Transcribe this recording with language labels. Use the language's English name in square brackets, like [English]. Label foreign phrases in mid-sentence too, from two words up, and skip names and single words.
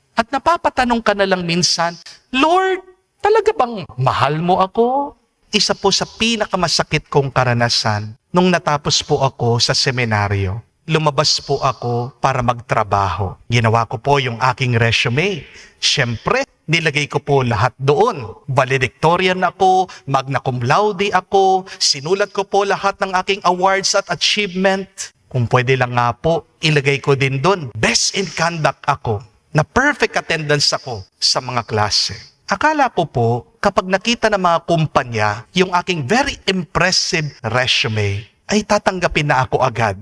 [Filipino] At napapatanong ka na lang minsan, Lord, talaga bang mahal mo ako? Isa po sa pinakamasakit kong karanasan nung natapos po ako sa seminaryo. Lumabas po ako para magtrabaho. Ginawa ko po yung aking resume. Siyempre, nilagay ko po lahat doon. Valedictorian ako, [Latin] magna cum laude [Filipino] ako, sinulat ko po lahat ng aking awards at achievement. Kung pwede lang nga po, ilagay ko din doon. [English] Best in conduct [Filipino] ako, na [English] perfect attendance [Filipino] ako sa mga klase. Akala ko po, kapag nakita ng mga kumpanya yung aking [English] very impressive resume, [Filipino] ay tatanggapin na ako agad.